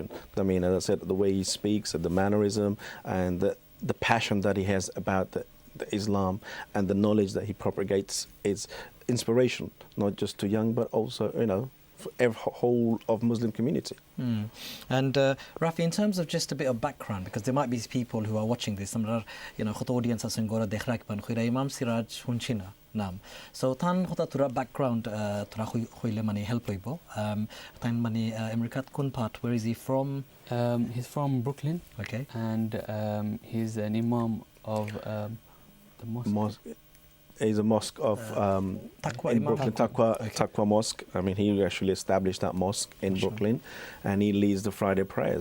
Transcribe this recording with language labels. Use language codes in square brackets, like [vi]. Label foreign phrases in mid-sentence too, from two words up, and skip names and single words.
[en] I mean, as I said, the way he speaks, the mannerism, and the passion that he has about the Islam and the knowledge that he propagates is inspirational, not just to young, but also, you know, for every whole of Muslim community. And Rafi, in terms of just a bit of background, because there might be people who are watching this, you know, [syl] khot audience asen gora dekhrak ban khira Imam Siraj hunchina nam, so tan khota tura background tura khoile mani help hoibo, tan mani America kun part, [en] where is he from? He's from Brooklyn. Okay. And he's an imam of the mosque. He's a mosque of in Brooklyn, Taqwa Mosque. I mean, he actually established that mosque in Brooklyn, and he leads the Friday prayers.